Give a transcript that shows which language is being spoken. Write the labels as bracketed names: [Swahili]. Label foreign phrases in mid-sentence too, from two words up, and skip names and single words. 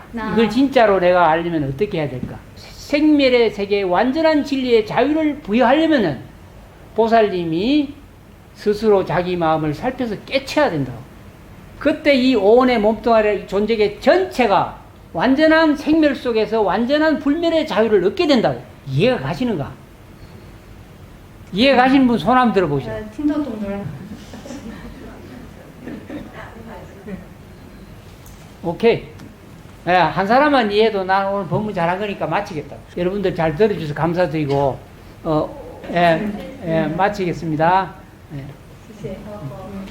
[Korean] 이걸 진짜로 내가 알려면 어떻게 해야 될까? 생멸의 세계의 완전한 진리의 자유를 부여하려면은 보살님이 스스로 자기 마음을 살펴서 깨쳐야 된다고. 그때 이 오온의 몸뚱아리 존재계 전체가 완전한 생멸 속에서 완전한 불멸의 자유를 얻게 된다고. 이해가 가시는가? 이해 가신 분 손 한번 들어보시죠. [Chinese] 听得懂的人， [Korean] 오케이. 예, 한 사람만 이해해도 난 오늘 법문 잘한 거니까 마치겠다. 여러분들 잘 들어주셔서 감사드리고, 마치겠습니다. 예. [Chinese] 谢谢。